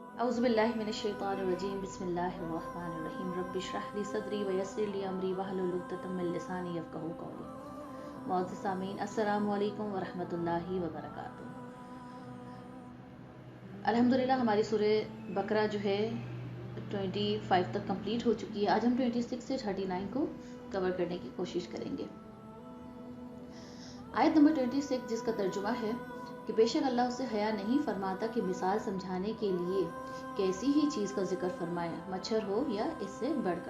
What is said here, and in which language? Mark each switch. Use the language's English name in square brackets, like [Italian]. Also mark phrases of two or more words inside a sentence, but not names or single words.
[Arabic] أعوذ بالله من الشيطان الرجيم بسم الله الرحمن الرحيم رب اشرح لي صدري ويسر لي أمري واحلل عقدة من لساني يفقهوا قولي. [Urdu] موجود سامعین [Arabic] السلام عليكم ورحمة الله وبركاته. [Urdu] الحمدللہ ہماری سورہ بقرہ جو ہے 25 تک کمپلیٹ ہو چکی ہے. آج ہم 26 سے 39 کو کور کرنے کی کوشش کریں گے. آیت نمبر 26 جس کا ترجمہ ہے کہ بےشک اللہ اسے حیا نہیں فرماتا کہ مثال سمجھانے کے لیے کیسی ہی چیز کا ذکر فرمایا، مچھر ہو یا اس سے بڑھ کر.